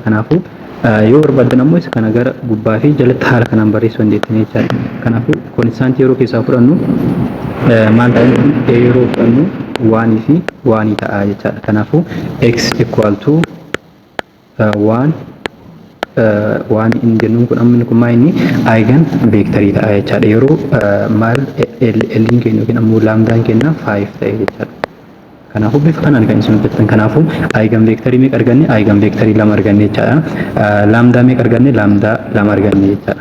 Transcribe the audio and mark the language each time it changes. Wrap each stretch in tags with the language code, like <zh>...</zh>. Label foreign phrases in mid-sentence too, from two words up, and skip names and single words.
<om>Kanaafuu yoo barbaadan ammoo isa kana gara gubbaa fi jalatti haala kanaan barreessuu dandeettanii jechaadha. Kanaafuu konstaantii yeroo keessaa fudhannu maal ta'e yeroo fudhannu 1 fi 1 ta'a jechaadha. Kanaafuu</om> <en>x equal to</en> <om>1 in jennuun kun amma kun maa inni</om> <en>eigen vector</en> <om>ta'a jechaadha. Yeroo maal ln keenya yookiin ammoo lambdaan keenya 5 ta'e jechaadha. Kanaafuu bifa kanaan kan isin hojjettan. Kanaafuu</om> <en>eigen vector</en> <om>meeqa arganne</om> <en>eigen vector</en> <om>2 arganne jechaadha. Lambda meeqa arganne lambda 2 arganne jechaadha.</om>